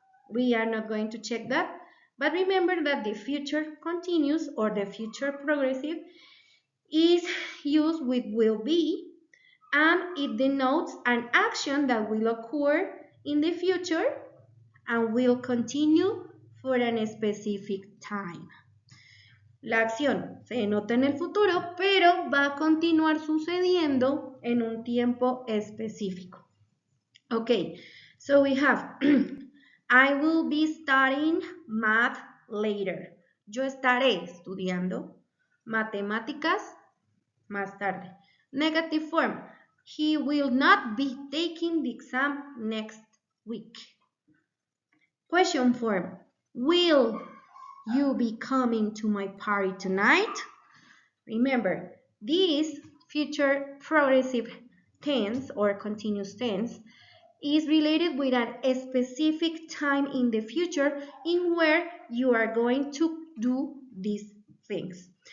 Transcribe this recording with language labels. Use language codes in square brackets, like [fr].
[en] We are not going to check that. But remember that the future continuous or the future progressive is used with will be, and it denotes an action that will occur in the future and will continue for a specific time. [es] La acción se denota en el futuro, pero va a continuar sucediendo en un tiempo específico. [en] Okay, so we have I will be studying math later. [es] Yo estaré estudiando matemáticas más tarde. [en] Negative form. He will not be taking the exam next week. Question form. Will you be coming to my party tonight? Remember, this future progressive tense or continuous tense is related with a specific time in the future in where you are going to do these things.